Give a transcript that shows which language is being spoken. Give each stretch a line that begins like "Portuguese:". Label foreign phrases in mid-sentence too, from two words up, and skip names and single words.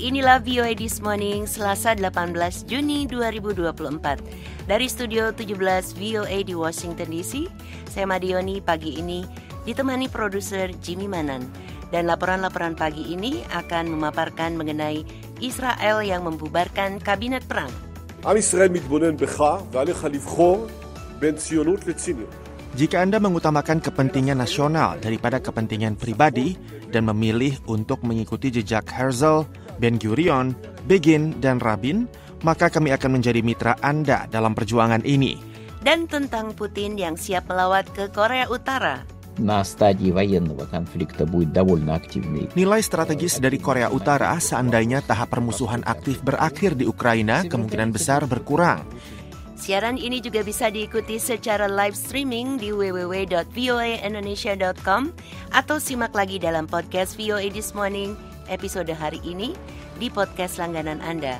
Indonesian: Inilah VOA This Morning, Selasa 18 Juni 2024. Dari Studio 17 VOA di Washington DC, saya Madioni pagi ini ditemani produser Jimmy Manan. Dan laporan-laporan pagi ini akan memaparkan mengenai Israel yang membubarkan kabinet perang.
Hebrew: עם ישראל מתבונן בך ועליך לבחור בין ציונות לציניות.
Indonesian: Jika Anda mengutamakan kepentingan nasional daripada kepentingan pribadi dan memilih untuk mengikuti jejak Herzl, Ben-Gurion, Begin, dan Rabin, maka kami akan menjadi mitra Anda dalam perjuangan ini. Dan tentang Putin yang siap melawat ke Korea Utara.
Russian: На стадии военного конфликта будет довольно активный.
Indonesian: Nilai strategis dari Korea Utara seandainya tahap permusuhan aktif berakhir di Ukraina kemungkinan besar berkurang. Siaran ini juga bisa diikuti secara
English: live streaming
Indonesian: di www.voaindonesia.com atau simak lagi dalam podcast VOA This Morning episode hari ini di podcast langganan Anda.